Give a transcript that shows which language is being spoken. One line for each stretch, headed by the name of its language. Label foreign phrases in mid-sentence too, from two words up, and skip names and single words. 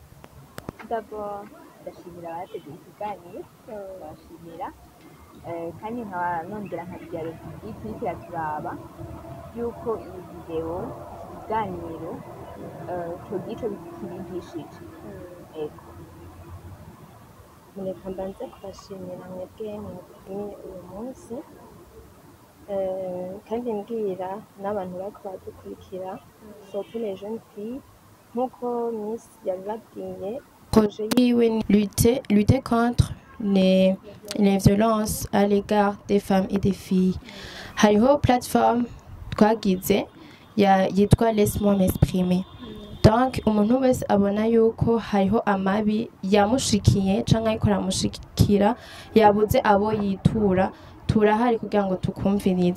Rundi: D'abord ndashimira abateguye ikiganiro, ndabashimira kandi nkaba nongera nkabwira Republique iriko iraturaba yuko iyi video ikiganiro cogira ico kibigishije. Ego reka mbanze kubashimira mwebwe mwatumiye uyu munsi, kandi mbwira n'abantu bariko badukurikira
French: surtout les jeunes filles
Rundi: nk'uko Miss yabibabwiye, projet yiwe ni
French: lutter contre les violences à l'égard des femmes et des filles.
Rundi: Hariho plateforme twagize yitwa Laisse-moi m'exprimer. Donc umuntu wese abona yuko hariho amabi yamushikiye canke ariko aramushikira yabuze abo yitura, turahari kugira ngo tukumvirize.